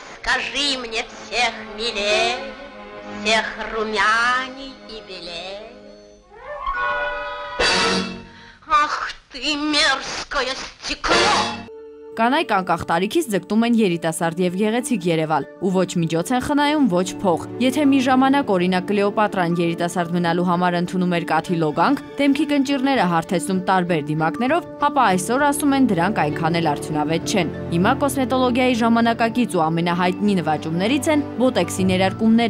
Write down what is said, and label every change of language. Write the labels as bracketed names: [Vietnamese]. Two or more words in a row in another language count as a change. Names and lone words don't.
[Russian] Скажи мне всех милей, всех румяней и белей. Ах ты мерзкое стекло! [Armenian] Կանայք անկախ տարիքից ձգտում են երիտասարդ եւ գեղեցիկ Երևալ, ու ոչ միջոց են խնայում, ոչ փող։ Եթե մի ժամանակ օրինակ Կլեոպատրան երիտասարդ մնալու համար ընդունում էր կաթի լոգանք, դեմքի կնճիռները հարթեցնում տարբեր դիմակներով, ապա այսօր ասում են դրանք այնքան էլ արդյունավետ չեն։ Հիմա կոսմետոլոգիայի ժամանակակից ու ամենահայտնի նվաճումներից են բոտեքսի ներարկումները։